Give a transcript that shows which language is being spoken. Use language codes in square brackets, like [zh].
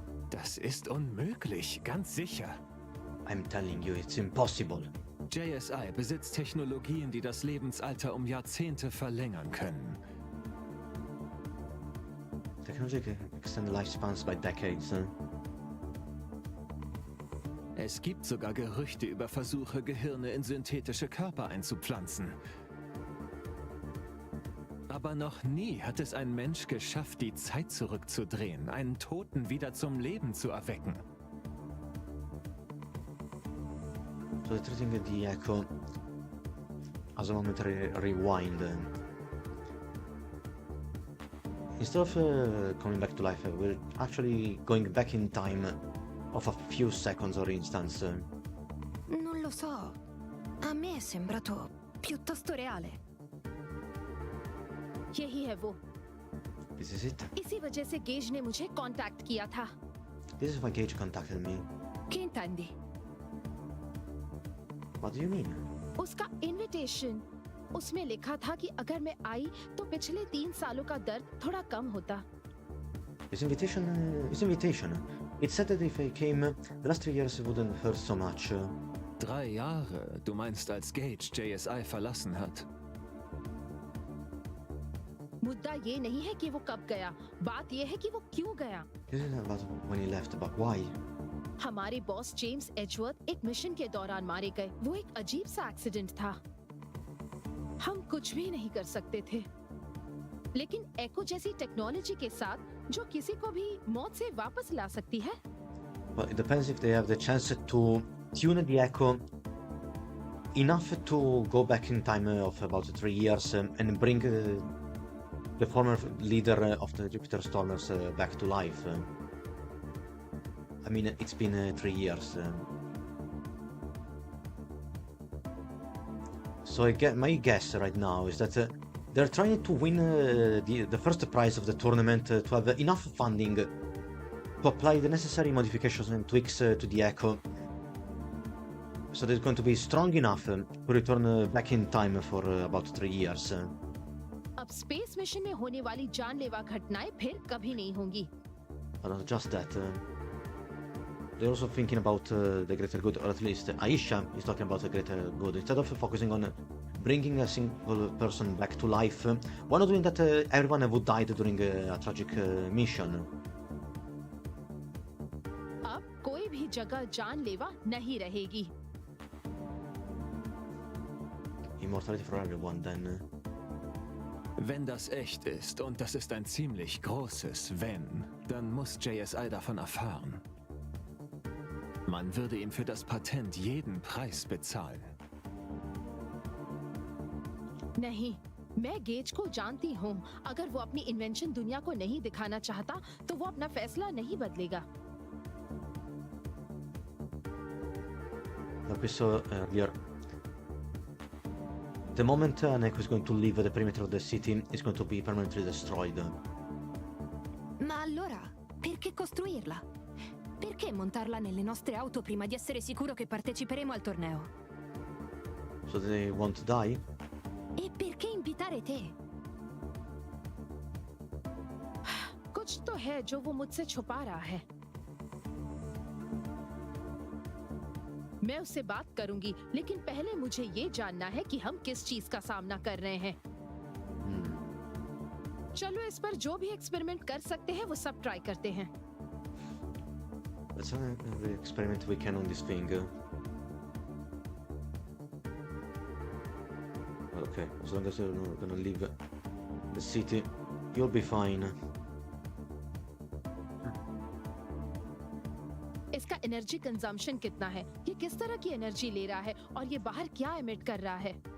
[de] Das ist unmöglich, ganz sicher. [en] I'm telling you, it's impossible. [de] JSI besitzt Technologien, die das Lebensalter um Jahrzehnte verlängern können. [en] Technology can extend lifespans by decades. [de] Es gibt sogar Gerüchte über Versuche, Gehirne in synthetische Körper einzupflanzen. Aber noch nie hat es ein Mensch geschafft, die Zeit zurückzudrehen, einen Toten wieder zum Leben zu erwecken. [en] So they're treating the Echo as a momentary rewind. instead of coming back to life, we're actually going back in time of a few seconds, or instance. [it] Non lo so. A me è sembrato piuttosto reale. [hi] यही है वो। [en] This is it. [hi] इसी वजह से gauge ने मुझे contact किया था। [en] This is why Gage contacted me. [it] Che intendi? [en] What do you mean? [hi] उसका इनविटेशन, उसमें लिखा था कि अगर मैं आई तो पिछले 3 सालों का दर्द थोड़ा कम होता। [en] His invitation. It said that if I came, the last 3 years wouldn't hurt so much. [de] 3 Jahre? Du meinst, als Gage JSI verlassen hat? [hi] मुद्दा ये नहीं है कि वो कब गया, बात ये है कि वो क्यों गया। [en] This isn't about when he left, but why? [hi] हमारे बॉस जेम्स एजवर्थ एक मिशन के दौरान मारे गए। वो एक अजीब सा एक्सीडेंट था। हम कुछ भी नहीं कर सकते थे, लेकिन एको जैसी टेक्नोलॉजी के साथ जो किसी को भी मौत से वापस ला सकती है। [en] Well, it depends if they have the chance to tune the echo enough to go back in time of about 3 years and bring the former leader of the Jupiter Stormers back to life. I mean, it's been 3 years. So my guess right now is that they're trying to win the first prize of the tournament to have enough funding to apply the necessary modifications and tweaks to the Echo. So they're going to be strong enough to return back in time for about 3 years. [hi] अब space mission में होने वाली जानलेवा घटनाएं फिर कभी नहीं होंगी। [en] But not just that. They're also thinking about the greater good, or at least Aisha is talking about the greater good. Instead of focusing on bringing a single person back to life, why not doing that everyone who died during a tragic mission? [hi] अब कोई भी जगह जानलेवा नहीं रहेगी। [en] Immortality for everyone, then. [de] Wenn das echt ist, und das ist ein ziemlich großes Wenn, dann muss JSI davon erfahren. Man würde ihm für das Patent jeden Preis bezahlen. [hi] नहीं, मैं gauge को जानती हूँ। अगर वो अपनी इन्वेंशन दुनिया को नहीं दिखाना चाहता, तो वो अपना फैसला नहीं बदलेगा। [en] Like we saw earlier, the moment Neko is going to leave the perimeter of the city, it's going to be permanently destroyed. [it] Ma allora, perché costruirla? Perché montarla nelle nostre auto prima di essere sicuro che parteciperemo al torneo? [en] So they won't die? [it] E perché invitare te? [hi] कुछ तो है जो वो मुझसे छुपा रहा है। मैं उससे बात करूंगी, लेकिन पहले मुझे ये जानना है कि हम किस चीज का सामना कर रहे हैं। चलो इस पर जो भी एक्सपेरिमेंट कर सकते हैं वो सब ट्राई करते हैं। [en] Let's have the experiment we can on this thing. Okay, as long as you're not gonna leave the city, you'll be fine. [hi] इसका एनर्जी कंजम्पशन कितना है? ये किस तरह की एनर्जी ले रहा है और ये बाहर क्या एमिट कर रहा है?